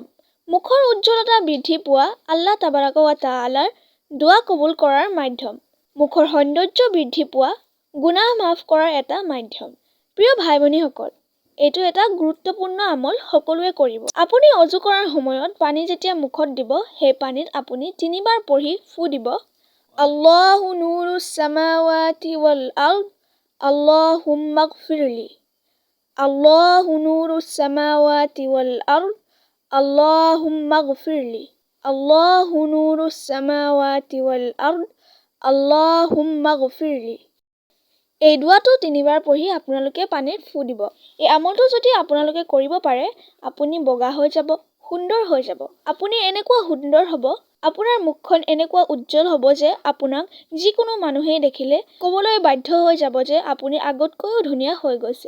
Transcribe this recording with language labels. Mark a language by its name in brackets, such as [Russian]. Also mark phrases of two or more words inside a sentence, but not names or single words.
[Assamese] মুখৰ উজ্জ্বলতা বৃদ্ধি পোৱা [Arabic] الله تبارك وتعالى [Assamese] দোৱা কবুল কৰাৰ মাধ্যম। মুখৰ সৌন্দৰ্য বৃদ্ধি পোৱা গুনাহ মাফ কৰাৰ এটা মাধ্যম। প্ৰিয় ভাই ভনীসকল, এইটো এটা গুৰুত্বপূৰ্ণ আমল, সকলোৱে কৰিব। আপুনি অজু কৰাৰ সময়ত পানী যেতিয়া মুখত দিব, সেই পানীত আপুনি 3 বাৰ পঢ়ি ফু দিব। [Arabic] الله نور السماوات والأرض اللهم اغفر لي. الله نور السماوات والأرض اللهم اغفر لي. الله نور السماوات والأرض اللهم اغفر لي. [Assamese] এই দোৱাটো 3 বাৰ পঢ়ি আপোনালোকে পানীত ফু দিব। এই আমলটো যদি আপোনালোকে কৰিব পাৰে, আপুনি বগা হৈ যাব, সুন্দৰ হৈ যাব। আপুনি এনেকুৱা সুন্দৰ হ'ব, আপোনাৰ মুখখন এনেকুৱা উজ্জ্বল হ'ব যে আপোনাক যিকোনো মানুহেই দেখিলে ক'বলৈ বাধ্য হৈ যাব যে আপুনি আগতকৈও ধুনীয়া হৈ গৈছে।